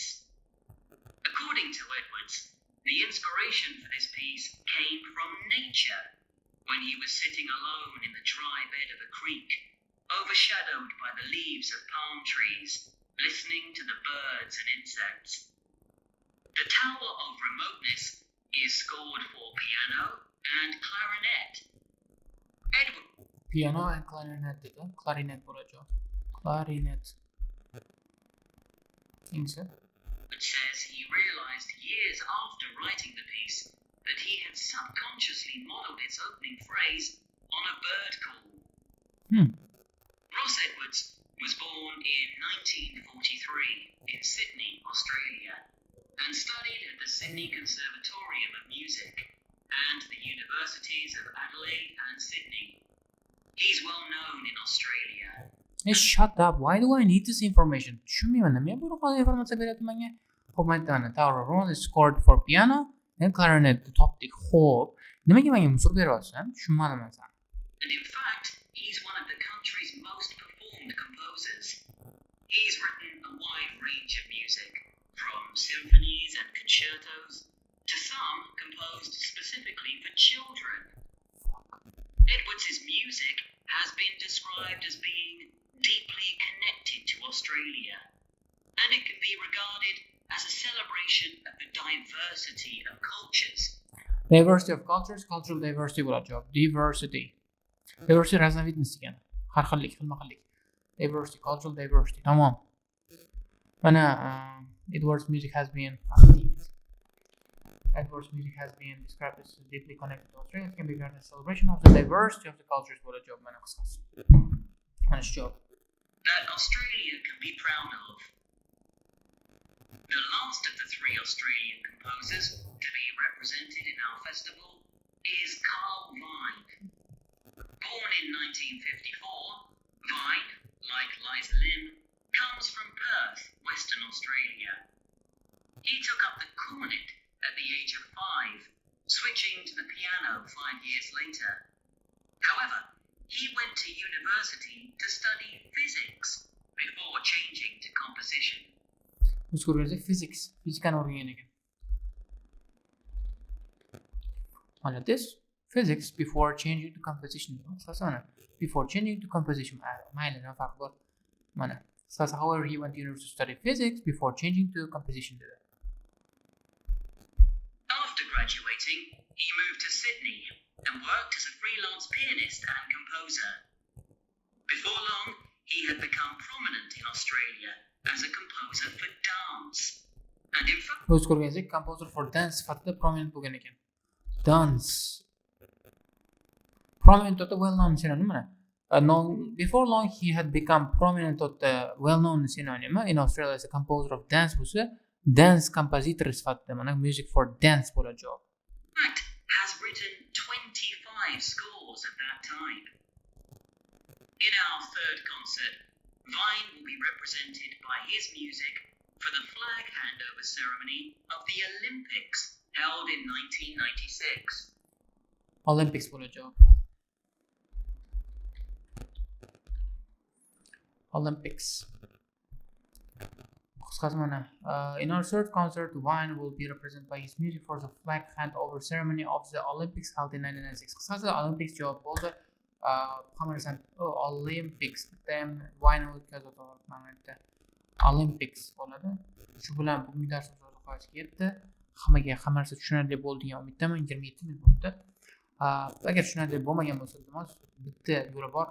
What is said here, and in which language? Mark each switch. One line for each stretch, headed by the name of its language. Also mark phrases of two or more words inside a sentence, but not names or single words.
English: According to Edwards, the inspiration for this piece came from nature when he was sitting alone in the dry bed of a creek, overshadowed by the leaves of palm trees, listening to the birds and insects. The Tower of Remoteness is scored for piano and clarinet. Edward Piano and clarinet dedi. Clarinet bo'lajak. Clarinet. Insa. says he realized years after writing the piece that he had subconsciously modeled its opening phrase on a bird call. Ross Edwards was born in 1943 in Sydney, Australia, and studied at the Sydney Conservatorium of Music and the universities of Adelaide and Sydney. He's well known in Australia. Hey, shut up. Why do I need this information?
Uzbek: Tushunmayman. Nimaga bunaqa informatsiya beryapti menga? Xo'p, aytdim,
English: Tower of Remoteness is scored for piano and clarinet topdik.
Uzbek: Xo'p, nimaga menga musor beryapsiz? Tushunmadim men seni.
English: And in fact, he's one of the country's most performed composers. He's written a wide range of music, from symphonies and concertos to some composed specifically for children. Edwards' music has been described as being deeply connected to Australia, and it can be regarded as a celebration of the diversity of cultures. Diversity of cultures, cultural diversity bo'lajak. Diversity. Diversity raznovidnost degan.
Uzbek: Har xillik, xilma-xillik.
English: Diversity, cultural diversity.
Uzbek: Tamam.
English: Mana Edwards' music has been described as deeply connected to Australia. It can be regarded as a celebration of the diversity of the cultures bo'lajak.
Uzbek: Mana qisqasi. Mana shu javob.
English: That Australia can be proud of. The last of the three Australian composers to be represented in our festival is Carl Vine. Born in 1954, Vine, like Liza Lim, comes from Perth, Western Australia. He took up the cornet at the age of 5, switching to the piano 5 years later. However, he went to university to study physics before changing to composition.
Uzbek: Biz ko'rgandik fizikani o'rgangan ekan.
English: Mana this physics before changing to composition. Asosana before changing to composition.
Uzbek: Mayli, nima farqi bor? Mana.
English: However, he went to university to study physics before changing to composition. After graduating, he moved to Sydney and worked as a freelance pianist and composer. Before long, he had become prominent in Australia as a composer for dance. And in fact,
Uzbek: Biz ko'rgandik,
English: composer for dance sifatida prominent
Uzbek: bo'lgan ekan.
English: Dance. Prominent to well-known synonym. Before long, he had become prominent to the well-known synonym in Australia as a composer of dance bo'lsa, dance compositor
Uzbek: sifatida mana
English: music for dance bo'lajak. has written 25 scores at that time. In our third concert, Vine will be represented by his music for the flag handover ceremony of the Olympics held in 1996. Olympics bo'lajak. Olympics. In our third concert, Vine will be represented by his music for the flag handover ceremony of the Olympics held in 1996.
Uzbek: Qisqasi Olympics javob bo'ldi. Hamma Olympics bitam Vine o'tkazadi. Olympics bo'ladi. Shu bilan bugungi darsimiz oxiriga yetdi. Hamma narsa tushunarli bo'ldi degan umiddaman. 27 minut bo'ldi. Agar tushunarli bo'lmagan bo'lsa, iltimos bitta yo'li bor.